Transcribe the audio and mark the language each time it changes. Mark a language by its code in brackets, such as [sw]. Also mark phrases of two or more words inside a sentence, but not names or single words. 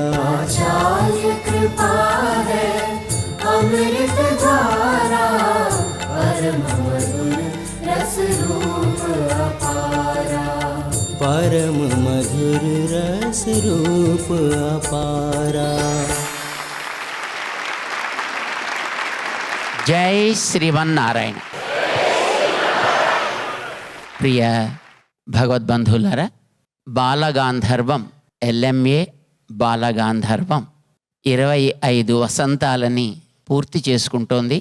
[hi] आचार्य कृपा है अमृत धारा, परम मधुर रस रूप अपारा. परम मधुर रस रूप अपारा. [te] జై శ్రీమన్నారాయణ. ప్రియ భగవద్బంధువులారా, బాలగాంధర్వం LMA బాలగాంధర్వం 25 వసంతాలని పూర్తి చేసుకుంటోంది.